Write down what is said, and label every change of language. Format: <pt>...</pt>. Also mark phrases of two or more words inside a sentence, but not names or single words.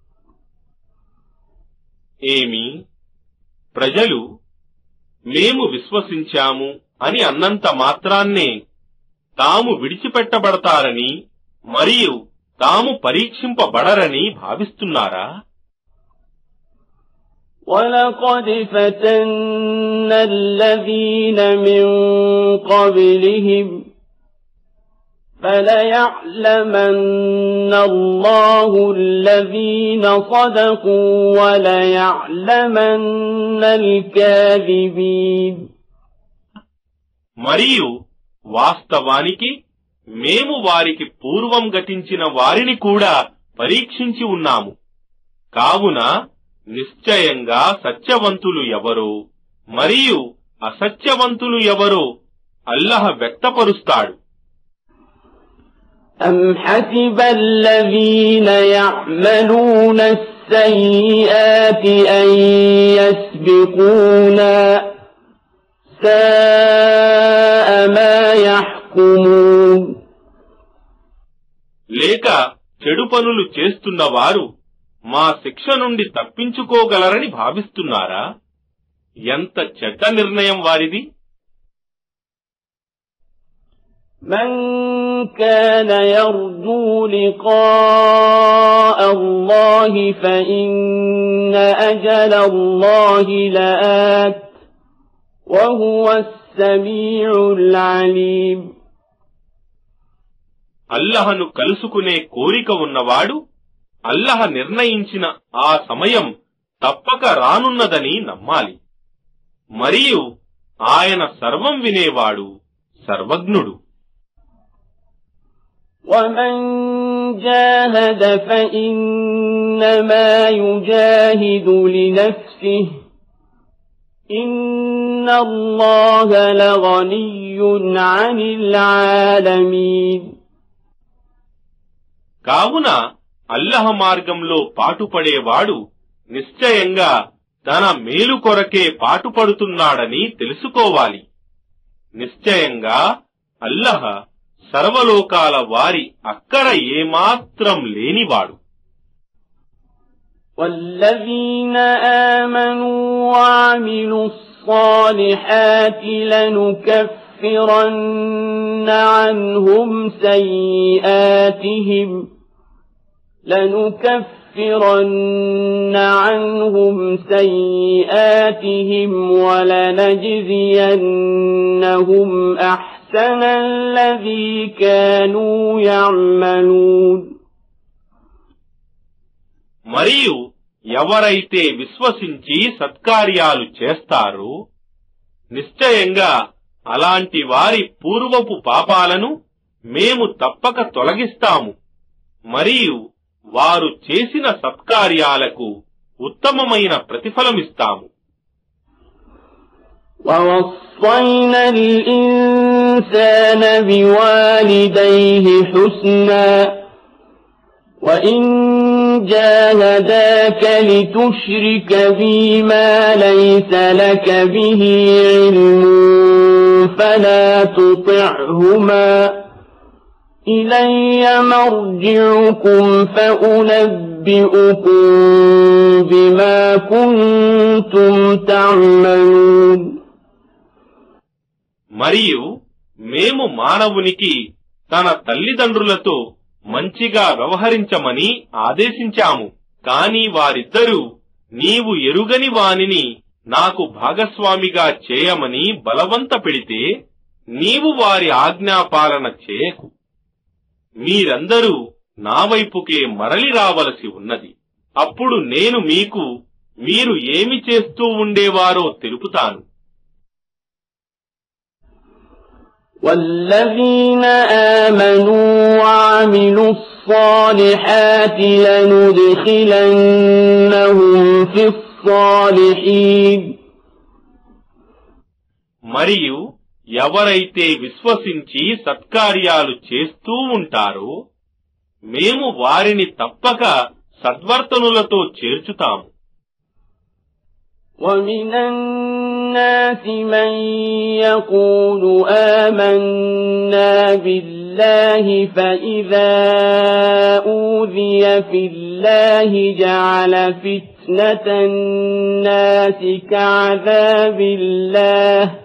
<te>ఏమి ప్రజలు మేము విశ్వసించాము అని అన్నంత మాత్రాన్నే తాము విడిచిపెట్టబడతారని మరియు తాము పరీక్షింపబడరని భావిస్తున్నారా?</te> <ar>وَلَقَدْ فَتَنَّا الَّذِينَ مِن قَبْلِهِمْ فَلَيَعْلَمَنَّ اللَّهُ الَّذِينَ صَدَقُوا وَلَيَعْلَمَنَّ الْكَاذِبِينَ.</ar> <te>మరియు వాస్తవానికి మేము వారికి పూర్వం గతించిన వారిని కూడా పరీక్షించి ఉన్నాము. కావున నిశ్చయంగా సత్యవంతులు ఎవరో మరియు అసత్యవంతులు ఎవరో అల్లహ వ్యక్తపరుస్తాడు.</te> <ar>أَمْ حَسِبَ الَّذِينَ يَعْمَلُونَ السَّيِّئَاتِ أَن يَسْبِقُونَا سَاءَ مَا يَحْكُمُونَ.</ar> <te>లేక చెడు పనులు చేస్తున్నవారు మా శిక్ష నుండి తప్పించుకోగలరని భావిస్తున్నారా? ఎంత చెడ్డ నిర్ణయం వారిది.</te> <ar>من كان يرجو لقاء الله فإن أجل الله لآت وهو السميع العليم.</ar> <te>అల్లహను కలుసుకునే కోరిక ఉన్నవాడు అల్లహ నిర్ణయించిన ఆ సమయం తప్పక రానున్నదని నమ్మాలి. మరియు ఆయన సర్వం వినేవాడు, సర్వజ్ఞుడు.</te> <ar>وَمَن جَاهَدَ فَإِنَّمَا يُجَاهِدُ لِنَفْسِهِ إِنَّ اللَّهَ لَغَنِيٌّ عَنِ الْعَالَمِينَ.</ar> <te>కావున అల్లహ మార్గంలో పాటుపడేవాడు నిశ్చయంగా తన మేలు కొరకే పాటుపడుతున్నాడని తెలుసుకోవాలి. నిశ్చయంగా అల్లహ సర్వలోకాల వారి అక్కర ఏమాత్రం లేనివాడు.</te> <ar>وَالَّذِينَ آمَنُوا وَعَمِلُوا الصَّالِحَاتِ لَنُكَفِّرَنَّ عَنْهُمْ سَيِّئَاتِهِمْ وَلَنَجْزِيَنَّهُمْ أَحْسَنَ الَّذِي كَانُوا يَعْمَلُونَ.</ar> <te>మరియు ఎవరైతే విశ్వసించి సత్కార్యాలు చేస్తారో నిశ్చయంగా అలాంటి వారి పూర్వపు పాపాలను మేము తప్పక తొలగిస్తాము మరియు వారు చేసిన సత్కార్యాలకు ఉత్తమమైన ప్రతిఫలమిస్తాము.</te> <ar>وَوَصَّيْنَا الْإِنسَانَ بِوَالِدَيْهِ حُسْنًا وَإِن جَاهَدَاكَ لِتُشْرِكَ بِي مَا لَيْسَ لَكَ بِهِ عِلْمٌ فَلَا تُطِعْهُمَا إِلَيَّ مَرْجِعُكُمْ فَأُنَبِّئُكُم بِمَا كُنتُمْ تَعْمَلُونَ.</ar> <te>మరియు మేము మానవునికి తన తల్లిదండ్రులతో మంచిగా వ్యవహరించమని ఆదేశించాము. కాని వారిద్దరూ నీవు ఎరుగని వానిని నాకు భాగస్వామిగా చేయమని బలవంత పెడితే నీవు వారి ఆజ్ఞాపాలన చేయకు. మీరందరూ నా వైపుకే మరలి రావలసి ఉన్నది. అప్పుడు నేను మీకు మీరు ఏమి చేస్తూ ఉండేవారో తెలుపుతాను.</te> <ar>والذين آمنوا وعملوا الصالحات لندخلنهم في الصالحين.</ar> <te>మరియు ఎవరైతే విశ్వసించి సత్కార్యాలు చేస్తూ ఉంటారో మేము వారిని తప్పక సద్వర్తనులతో చేర్చుతాము.</te> <ar>ومن الناس من يقول آمنا بالله فإذا أوذي في الله جعل فتنة الناس كعذاب الله</ar>